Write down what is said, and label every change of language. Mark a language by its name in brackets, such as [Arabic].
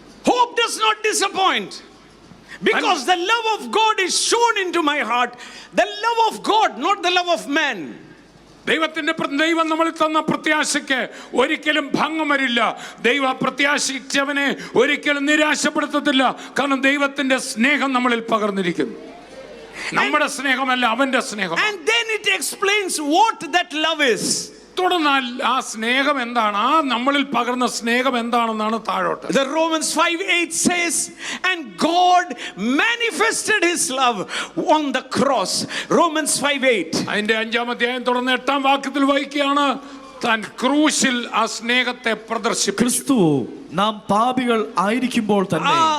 [English] Hope does not disappoint because the love of God is shown into my heart. The love of God, not the love of man. [Malayalam] ദൈവം നമ്മളിൽ തന്ന പ്രത്യാശയ്ക്ക് ഒരിക്കലും ഭംഗം വരില്ല. ദൈവ പ്രത്യാശിച്ചവനെ ഒരിക്കലും നിരാശപ്പെടുത്തത്തില്ല. കാരണം ദൈവത്തിന്റെ സ്നേഹം നമ്മളിൽ പകർന്നിരിക്കുന്നു. നമ്മുടെ സ്നേഹമല്ല, അവന്റെ സ്നേഹം. [English] And then it explains what that love is. [Malayalam] തുടർന്നാൽ ആ സ്നേഹം എന്താണ്, ആ നമ്മളിൽ പകർന്ന സ്നേഹം എന്താണെന്നാണ് താഴോട്ട്. [English] The Romans 5:8 says, and God manifested his love on the cross. Romans 5:8. [Malayalam] അതിന്റെ 5-ാം അധ്യായം തുടർന്ന് 8-ാം വാക്യത്തിൽ വായിക്കുകയാണ്, താൻ ക്രൂശിൽ ആ സ്നേഹത്തെ പ്രദർശിപ്പിച്ചു. ക്രിസ്തു നാം പാപികൾ ആയിരിക്കുമ്പോൾ തന്നെ.